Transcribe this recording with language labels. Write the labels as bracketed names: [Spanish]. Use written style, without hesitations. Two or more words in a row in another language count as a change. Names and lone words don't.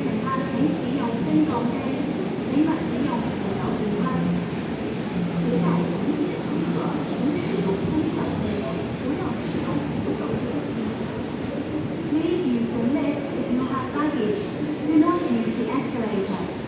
[Chinese] 乘客請使用升降機，請勿使用扶手電梯。携帶行李的乘客請使用升降機，不要使用扶手電梯。 [English] Please use the lift if you have baggage. Do not use the escalator.